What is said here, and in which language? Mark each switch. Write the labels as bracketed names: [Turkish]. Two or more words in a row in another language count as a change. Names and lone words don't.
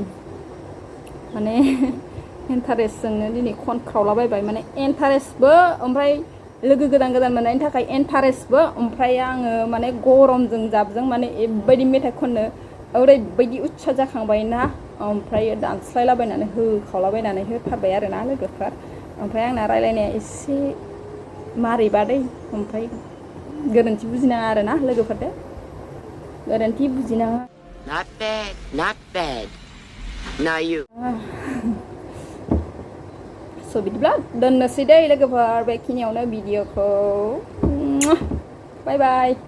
[Bodo] माने इन्टारेस्टजोंनो दिनै खनख्रावलाबायबाय माने इन्टारेस्टबो ओमफ्राय लोगो गोदान मोननायनि थाखाय इन्टारेस्टबो ओमफ्राय आङो माने गरमजों जाबजों माने ओरैबायदि मेथाइ खननो ओरैबायदि उत्सा जाखांबायना ओमफ्राय दानस्लायलाबायनानै होखावलाबायनानै होथारबाय आरोना लोगोफोर ओमफ्राय आंना रायलायनाया एसे मारैबा दै ओमफ्राय गोरोन्थि बुजिनाङा आरोना लोगोफोर दे गोरोन्थि बुजिनाङा [English] Not bad. Now you. [Bodo] स' बिदिब्ला दोननोसै दै लोगोफोर बेखिनियावनो भिडिअखौ [English] bye bye